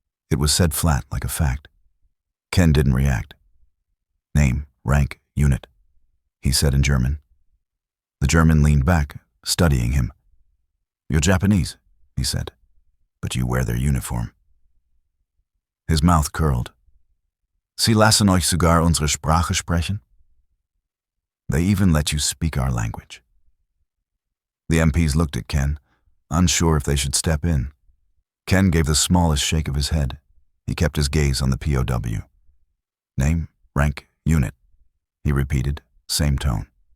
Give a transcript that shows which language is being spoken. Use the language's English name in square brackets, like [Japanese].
[English] It was said flat, like a fact. Ken didn't react. Name, rank, unit, he said in German. The German leaned back, studying him. You're Japanese, he said, but you wear their uniform. His mouth curled. [German] Sie lassen euch sogar unsere Sprache sprechen? [English] They even let you speak our language. The MPs looked at Ken, unsure if they should step in. Ken gave the smallest shake of his head. He kept his gaze on the POW. Name, rank, unit, he repeated, same tone.